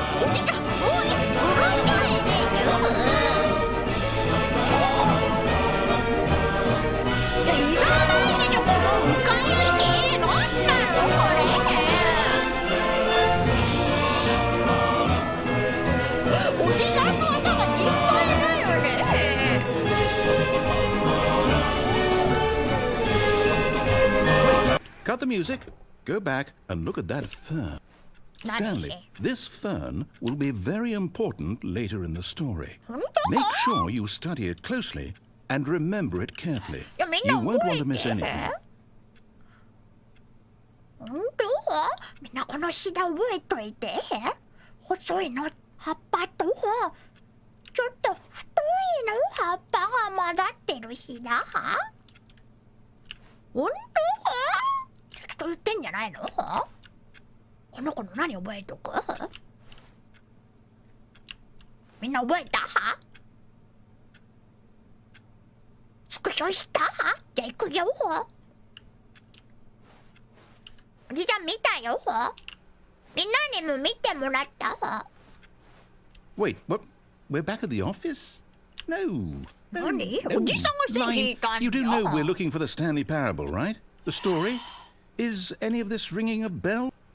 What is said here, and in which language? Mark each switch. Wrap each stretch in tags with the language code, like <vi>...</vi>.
<ja>おじさんもういい。うるさいでしょ。いらないでしょこの迂回に。なんなのこれ。おじさんの頭心配だよね。</ja> <en>Cut the music, go back and look at that fern. Stanley, this fern will be very important later in the story. Make sure you study it closely and remember it carefully. You won't want to miss anything.</en> <ja>本当？みんなこのシダ覚えといて。細いの葉っぱとちょっと太いの葉っぱが混ざってるしだ。本当？適当言ってんじゃないの？この子の何覚えとく？みんな覚えた？スクショした？じゃあ行くよ。おじさん見たよ。みんなにも見てもらった。</ja> <en>Wait, what? We're back at the office? No.</en> <ja>何？おじさんが線引いたんだよ。</ja> <en>You do know we're looking for the Stanley Parable, right? The story? Is any of this ringing a bell?</en>